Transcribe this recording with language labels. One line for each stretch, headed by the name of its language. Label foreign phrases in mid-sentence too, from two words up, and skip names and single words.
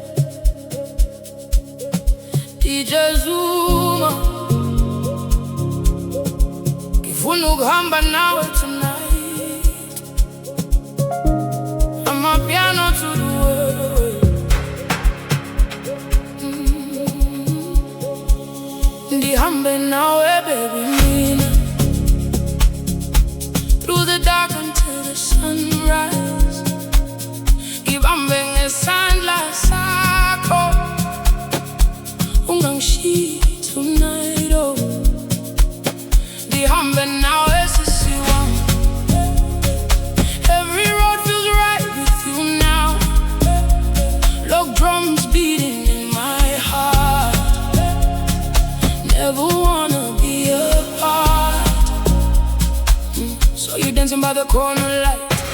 Zulu: DJ Zuma, ngifuna ukuhamba nawe tonight.
English: Amapiano to the world.
Xhosa: Ndihamba nawe, baby, mina.
English: Through the dark until the sunrise.
Zulu: Ngibambe ngesandla sakho. Ungangishiyi tonight, oh.
Xhosa: Ndihamba nawe sisi wami.
English: Every road feels right with you now. Love drums beating in my heart. Never wanna be apart. So you're dancing by the corner light.